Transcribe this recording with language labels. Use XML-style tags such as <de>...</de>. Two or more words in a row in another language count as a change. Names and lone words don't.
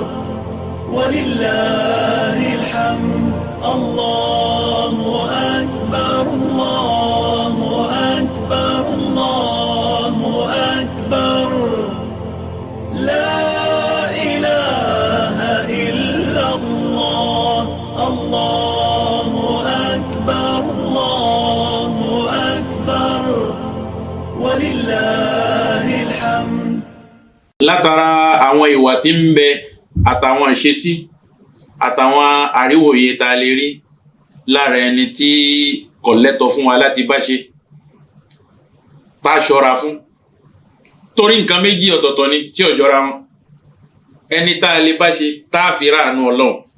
<ar>ولله الحمد الله أكبر الله أكبر الله أكبر لا إله إلا الله الله أكبر الله أكبر ولله الحمد.</ar> <yo>látara àwọn ìwà tí ń bẹ àtàwọn ìṣesí àtàwọn àríwòye tá a lè rí lára ẹni tí kò lẹ́tọ̀ fún wa láti bá ṣe tá a ṣọ́ra fún torí nǹkan méjì ọ̀tọ̀ọ̀tọ̀ ni tí ò jọra wọn ẹni tá a lè bá ṣe tá a fi ráàánú Ọlọ́run</yo>